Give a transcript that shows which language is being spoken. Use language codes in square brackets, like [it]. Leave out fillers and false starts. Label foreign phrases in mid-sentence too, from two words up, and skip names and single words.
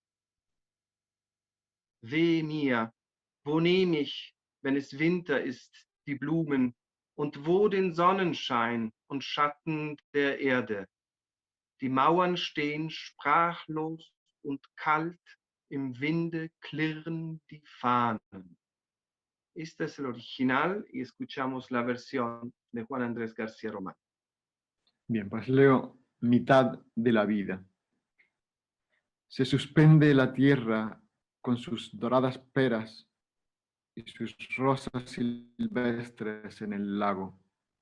[de] Weh mir, wo nehm ich, wenn es Winter ist, die Blumen, und wo den Sonnenschein und Schatten der Erde? Die Mauern stehen sprachlos und kalt, im Winde klirren die Fahnen. [es] Este es el original y escuchamos la versión de Juan Andrés García Román. Bien, pues leo mitad de la vida. Se suspende la tierra con sus doradas peras y sus rosas silvestres en el lago.